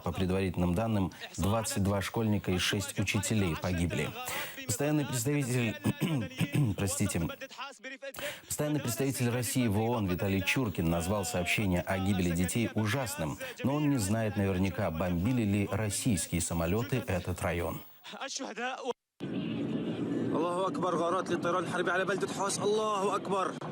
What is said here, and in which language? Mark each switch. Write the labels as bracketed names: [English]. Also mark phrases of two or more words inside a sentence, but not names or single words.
[Russian] По предварительным данным, 22 школьника и 6 учителей погибли. Постоянный представитель России в ООН Виталий Чуркин назвал сообщение о гибели детей ужасным, но он не знает наверняка, бомбили ли российские самолеты этот район. [Arabic] الله أكبر غارات للطيران الحربي على بلدة حوس. الله أكبر.